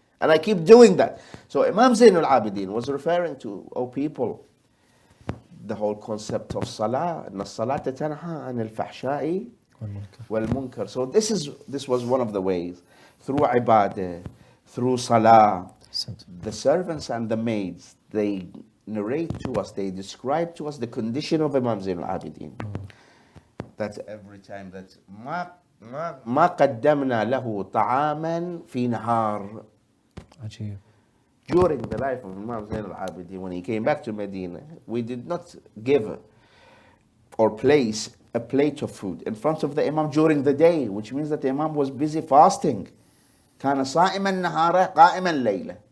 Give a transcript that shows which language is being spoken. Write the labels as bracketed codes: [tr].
[en] And I keep doing that. So Imam Zayn al-Abidin was referring to, oh people, the whole concept of salah, [ar] inna salata tanha anil fahsha'i wal munkar. [en] So this was one of the ways, through ibadah, through salah. The servants and the maids, they narrate to us, they describe to us the condition of Imam Zayn al-Abidin. That every time that [ar] ما قدمنا له طعاما في نهار. [en] during the life of Imam Zain al-Abidin, when he came back to Medina, we did not give or place a plate of food in front of the Imam during the day, which means that the Imam was busy fasting. [ar] كان صائما نهارا قائما ليلا.